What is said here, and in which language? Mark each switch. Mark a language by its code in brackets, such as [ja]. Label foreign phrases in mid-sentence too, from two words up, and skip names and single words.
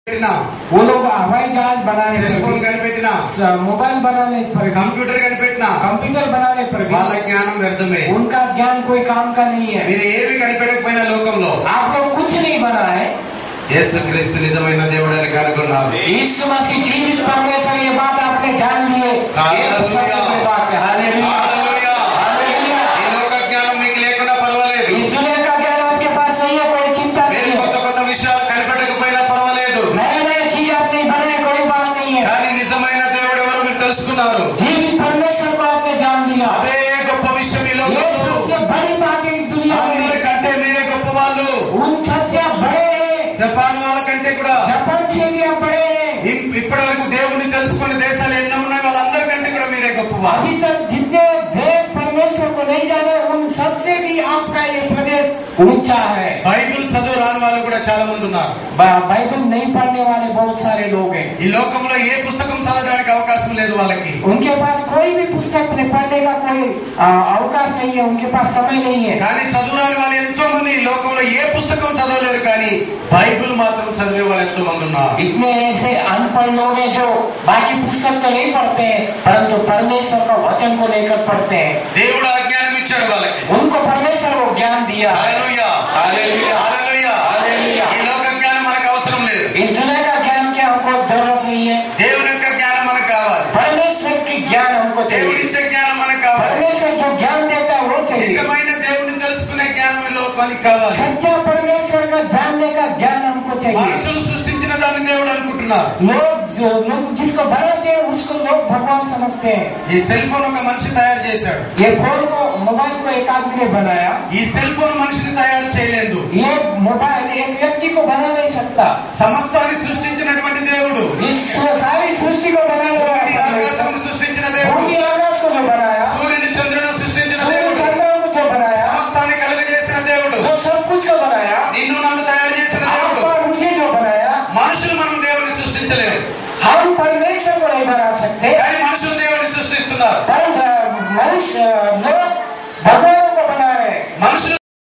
[hi] वो लोग हवाई जहाज बनाने [te] సెల్ఫోన్ కనిపెట్టినా, [hi] मोबाइल बनाने पर [te] కంప్యూటర్ కనిపెట్టినా [hi] कंप्यूटर बनाने पर भी [te] వాళ్ళ జ్ఞానం వ్యర్థమే. [hi] उनका ज्ञान कोई काम का नहीं है। [te] మీరు ఏమి కనిపెట్టకపోయినా లోకంలో [hi] आप लोग कुछ नहीं बनाए। [te] యేసుక్రీస్తు నిజమైన దేవుడని కనుగొన్నారు. [hi] यीशु मसीह जीवित परमेश्वर, ये बात आपने जान ली है। ये सबसे बड़ी बात है। हालेलुया, [te] హల్లెలూయా. [hi] हालेलुया। [te] ఈ లోక జ్ఞానం మీకు లేకుండా పర్వాలేదు. [hi] इस दुनिया का ज्ञान आपके पास नहीं है, कोई चिंता [te] మీరు [hi] नहीं [te] కొత్త [hi] है। [te] కొత్త విషయాలు కనిపెట్టకపోయినా పర్వాలేదు. [hi] नए नए चीज आपने बनाए, कोई बात नहीं है। [te] కానీ నిజమైన దేవుడు ఎవరో మీరు తెలుసుకున్నారు. [hi] जीवित परमेश्वर को आपने जान लिया। [te] అదే గొప్ప విషయం ఈ [hi] ये [te] లోకంలో. [hi] सबसे बड़ी बात है इस दुनिया में। [te] అందరికంటే మీరే గొప్ప వాళ్ళు. [hi] उन सबसे बड़े हैं, [te] జపాన్ వాళ్ళకంటే కూడా [hi] जापान से भी आप बड़े हैं। [te] ఇప్పటి వరకు దేవుడిని తెలుసుకునే దేశాలు ఎన్నో ఉన్నాయి, వాళ్ళందరికంటే కూడా మీరే గొప్ప వాళ్ళు. [hi] अभी तक जितने देश परमेश्वर को नहीं जाने, उन सबसे भी आपका ये प्रदेश ऊंचा है। [te] బైబిల్ చదువు రాని వాళ్ళు కూడా చాలా మంది ఉన్నారు. [hi] बाइबल नहीं पढ़ने वाले बहुत सारे लोग हैं। [te] ఈ లోకంలో ఏ పుస్తకం చదవడానికి అవకాశం లేదు వాళ్ళకి. [hi] उनके पास कोई भी पुस्तक पढ़ने का कोई अवकाश नहीं है, उनके पास समय नहीं है। [te] కానీ చదువు రాని వాళ్ళు ఎంతో మంది ఈ లోకంలో ఏ పుస్తకం చదవలేరు, కానీ బైబిల్ మాత్రం చదివే వాళ్ళు ఎంతో మంది ఉన్నారు. [hi] इतने ऐसे अनपढ़ लोग हैं जो बाकी पुस्तक तो नहीं पढ़ते हैं, परंतु परमेश्वर का वचन को लेकर पढ़ते हैं। [te] దేవుడు అజ్ఞానం ఇచ్చాడు వాళ్ళకి. [hi] उनको परमेश्वर को ज्ञान दिया। [te] హల్లెలూయా, [hi] हालेलुया, [te] హల్లెలూయా. [hi] हालेलुया। [te] ఈ లోక జ్ఞానం మనకు అవసరం లేదు. [hi] इस दुनिया का ज्ञान की हमको जरूरत नहीं है। [te] దేవుని యొక్క జ్ఞానం మనకు కావాలి. [hi] परमेश्वर की ज्ञान हमको [te] దేవుడి [hi] चाहिए। [te] ఇచ్చే జ్ఞానం మనకు కావాలి. [hi] परमेश्वर जो ज्ञान देता है वो चाहिए। [te] నిజమైన దేవుడిని తెలుసుకునే జ్ఞానం ఈ లోకానికి కావాలి. [hi] सच्चा परमेश्वर का जानने का ज्ञान हमको चाहिए। [te] మనుషులు సృష్టించిన దాన్ని దేవుడు అనుకుంటున్నారు. [hi] लोग जिसको बनाते हैं उसको लोग भगवान समझते हैं। [te] ఈ [en] cell phone [te] ఒక మనిషి తయారు చేశాడు. [hi] ये फोन को मोबाइल को एक आदमी ने बनाया। [te] ఈ [en] cell phone [te] మనిషిని తయారు చేయలేదు. [hi] ये मोबाइल एक व्यक्ति को बना नहीं सकता। [te] సమస్తాన్ని సృష్టించినటువంటి దేవుడు, [hi] इस सारी सृष्टि को बनाने वाला [te] భూమిని ఆకాశమును సృష్టించిన దేవుడు, [hi] भूमि आकाश को जो बनाया, [te] సూర్యుని చంద్రుని సృష్టించిన [hi] सूर्य [te] దేవుడు, [hi] चंद्रमा को जो बनाया, [te] సమస్తాన్ని కలుగజేసిన దేవుడు, [hi] जो सब कुछ को बनाया, [te] నిన్ను నన్ను తయారు చేసిన దేవుడు. [hi] आपको और मुझे जो बनाया, [te] మనుషులు మనం దేవుని సృష్టించలేరు, [hi] हम परमेश्वर को नहीं बना सकते, [te] కానీ మనుషులు దేవుని సృష్టిస్తున్నారు. [hi] पर मनुष्य लोग भगवान को बना रहे हैं। [te] మనుషులు